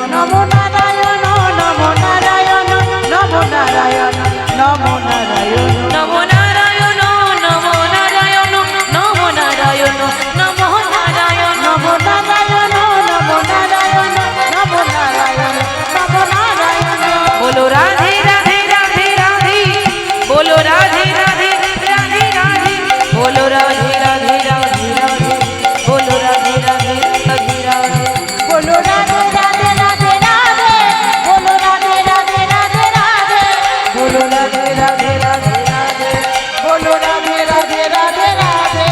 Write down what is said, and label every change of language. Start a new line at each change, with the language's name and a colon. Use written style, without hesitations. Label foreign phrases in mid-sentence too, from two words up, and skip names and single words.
Sanskrit: নমো নারায়ণ নমো নারায়ণ নমো নারায়ণ নমো নারায়ণ নমো নারায়ণ নমো নারায়ণ নমো নারায়ণ নমো নারায়ণ নমো নারায়ণ নমো নারায়ণ নমো নারায়ণ নমো নারায়ণ
Hindi: बोलो राधे राधे राधे राधे बोलो राधे राधे राधे राधे बोलो राधे राधे राधे राधे बोलो राधे राधे राधे राधे बोलो राधे राधे राधे राधे बोलो राधे राधे राधे राधे बोलो राधे राधे राधे राधे बोलो राधे राधे राधे राधे